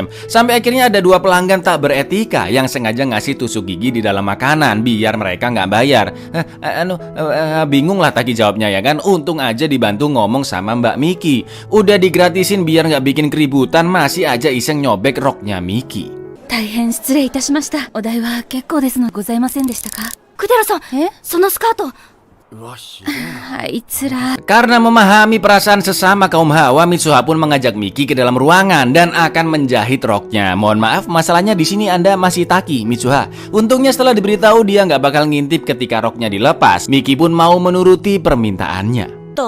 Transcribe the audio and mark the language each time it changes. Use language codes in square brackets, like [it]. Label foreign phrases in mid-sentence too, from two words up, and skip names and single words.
[id] Sampai akhirnya ada dua pelanggan tak beretika yang sengaja ngasih tusuk gigi di dalam makanan biar mereka nggak bayar. Bingung lah Taki jawabnya ya kan. Untung aja dibantu ngomong sama Mbak Miki. Udah digratisin biar nggak bikin keributan, masih aja iseng nyobek roknya Miki. [ja] 大変失礼いたしました。お代は結構ですのございませんでしたか？クデラさん、そのスカート。あいつら。 [id] Karena memahami perasaan sesama kaum hawa, Mitsuha pun mengajak Miki ke dalam ruangan dan akan menjahit roknya. Mohon maaf, masalahnya di sini Anda masih Taki, Mitsuha. Untungnya setelah diberitahu dia nggak bakal ngintip ketika roknya dilepas, Miki pun mau menuruti permintaannya.